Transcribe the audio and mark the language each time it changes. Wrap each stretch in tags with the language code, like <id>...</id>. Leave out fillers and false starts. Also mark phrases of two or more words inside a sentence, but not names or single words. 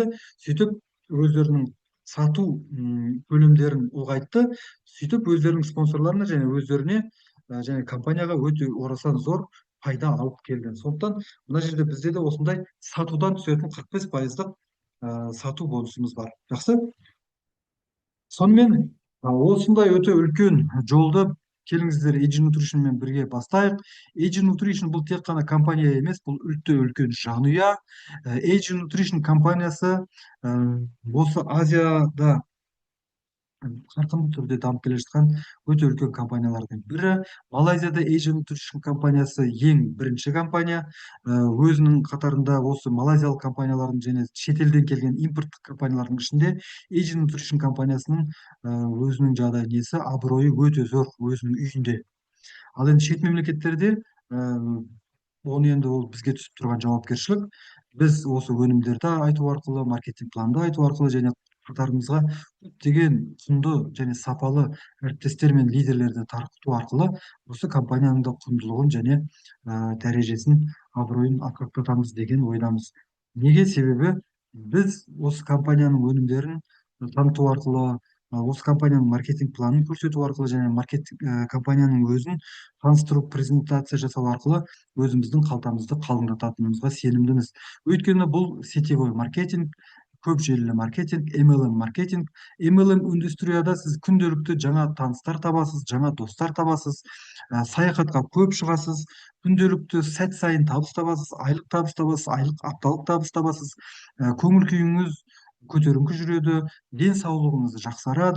<kk>Сөйтіп өздерінің сату көлемдерін ұлғайтты, сөйтіп өздерінің спонсорларына және өздеріне және компанияға өте орасан зор пайда алып келді. Сондықтан мына жерде бізде де осындай сатудан түсетін 45%-ық сату бонусымыз бар. Жақсы? Сонымен осындай өте үлкен жолды</kk> <ky>келиңиздер Эйджи Nutrition менен бирге бастайык. Эйджи Nutrition бул тек гана компания эмес, бул өтө үлкөн жануя. Эйджи Nutrition компаниясы осы Азияда каркынды түрдө дамып келе жаткан өтө үлкөн компаниялардын бири. Малайзияда Asian Nutrition компаниясы эң биринчи компания. Өзүнүн катарында осы малайзиялык компаниялардын және чет элден келген импорттук компаниялардын ичинде Asian Nutrition компаниясынын өзүнүн жагдай несі аброю өтө зор өзүнүн үйүндө.</ky> <kk>Ал эми чет мемлекеттерде оны енді ол бізге түсіп тұрған жауапкершілік. Біз осы өнімдерді айту арқылы, маркетинг планды айту арқылы және қатарымызға көптеген құнды және сапалы әріптестер мен лидерлерді тарту арқылы осы компанияның да құндылығын және дәрежесін, абыройын асқақтатамыз деген ойдамыз. Неге? Себебі біз осы компанияның өнімдерін таныту арқылы, осы компанияның маркетинг планын көрсету арқылы және компанияның өзін таныстыру, презентация жасау арқылы өзіміздің қалтамызды қалыңдататынымызға сенімдіміз. Өйткені бұл</kk> <ru>сетевой маркетинг,</ru> <kk>көп желілі маркетинг, MLM маркетинг. MLM индустрияда сіз күнделікті жаңа таныстар табасыз, жаңа достар табасыз, саяхатқа көп шығасыз, күнделікті сәт сайын табыс табасыз, айлық табыс табасыз, айлық апталық табыс табасыз, көңіл күйіңіз көтеріңкі жүреді, денсаулығыңыз жақсарады.</kk>